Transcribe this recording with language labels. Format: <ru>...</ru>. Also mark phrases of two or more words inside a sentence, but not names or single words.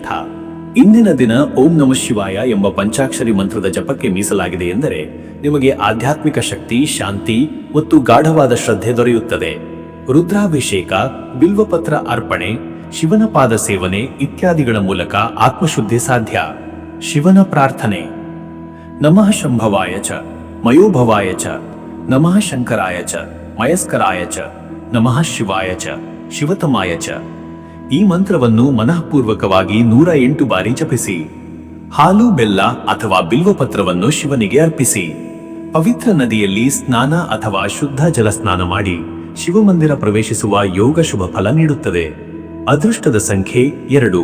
<kn>ಇಂದಿನ ದಿನ</kn> <sa>ಓಂ ನಮಃ ಶಿವಾಯ</sa> <kn>ಎಂಬ ಪಂಚಾಕ್ಷರಿ ಮಂತ್ರದ ಜಪಕ್ಕೆ ಮೀಸಲಾಗಿದೆ ಎಂದರೆ ನಿಮಗೆ ಆಧ್ಯಾತ್ಮಿಕ ಶಕ್ತಿ, ಶಾಂತಿ ಮತ್ತು ಗಾಢವಾದ ಶ್ರದ್ಧೆ ದೊರೆಯುತ್ತದೆ. ರುದ್ರಾಭಿಷೇಕ, ಬಿಲ್ವಪತ್ರ ಅರ್ಪಣೆ, ಶಿವನ ಪಾದ ಸೇವನೆ ಇತ್ಯಾದಿಗಳ ಮೂಲಕ ಆತ್ಮಶುದ್ಧಿ ಸಾಧ್ಯ. ಶಿವನ ಪ್ರಾರ್ಥನೆ:</kn> <sa>ನಮಃ ಶಂಭವಾಯ ಚ ಮಯೋಭವಾಯ ಚ ನಮಃ ಶಂಕರಾಯ ಚ ಮಯಸ್ಕರಾಯ ಚ ನಮಃ ಶಿವಾಯ ಚ ಶಿವತಮಾಯ ಚ.</sa> <kn>ಈ ಮಂತ್ರವನ್ನು ಮನಃಪೂರ್ವಕವಾಗಿ 108 ಬಾರಿ ಜಪಿಸಿ. ಹಾಲು, ಬೆಲ್ಲ ಅಥವಾ ಬಿಲ್ವಪತ್ರವನ್ನು ಶಿವನಿಗೆ ಅರ್ಪಿಸಿ. ಪವಿತ್ರ ನದಿಯಲ್ಲಿ ಸ್ನಾನ ಅಥವಾ ಶುದ್ಧ ಜಲ ಸ್ನಾನ ಮಾಡಿ ಶಿವಮಂದಿರ ಪ್ರವೇಶಿಸುವ ಯೋಗ ಶುಭ ಫಲ ನೀಡುತ್ತದೆ. ಅದೃಷ್ಟದ ಸಂಖ್ಯೆ 2.</kn>